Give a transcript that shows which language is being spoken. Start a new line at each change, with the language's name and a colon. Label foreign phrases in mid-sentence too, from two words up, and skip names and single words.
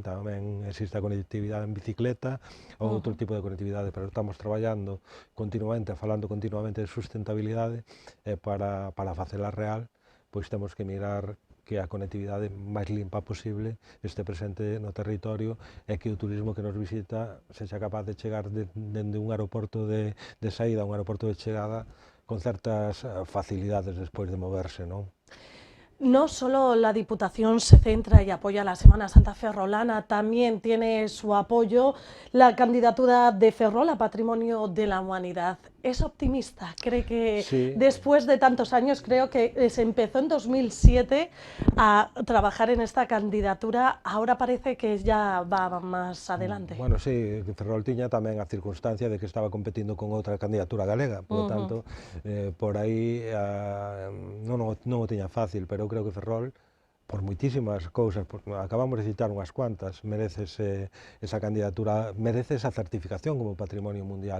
Galician: Tamén existe a conectividade en bicicleta ou outro tipo de conectividade, pero estamos traballando continuamente, falando continuamente de sustentabilidade, e para facela real, pois temos que mirar que a conectividade máis limpa posible este presente no territorio e que o turismo que nos visita sexa capaz de chegar dende un aeroporto de saída a un aeroporto de chegada con certas facilidades despois de moverse, non?
Spanish: No solo la Diputación se centra y apoya la Semana Santa ferrolana, también tiene su apoyo la candidatura de Ferrol a Patrimonio de la Humanidad. ¿Es optimista? ¿Cree que sí, después de tantos años, creo que se empezó en 2007 a trabajar en esta candidatura, ahora parece que ya va más adelante? Bueno,
Galician: sí, Ferrol tiña tamén a circunstancia de que estaba competindo con outra candidatura galega, por tanto, por aí non o tiña fácil, pero eu creo que Ferrol, por moitísimas cousas, porque acabamos de citar unhas cuantas, merece esa candidatura, merece esa certificación como Patrimonio Mundial.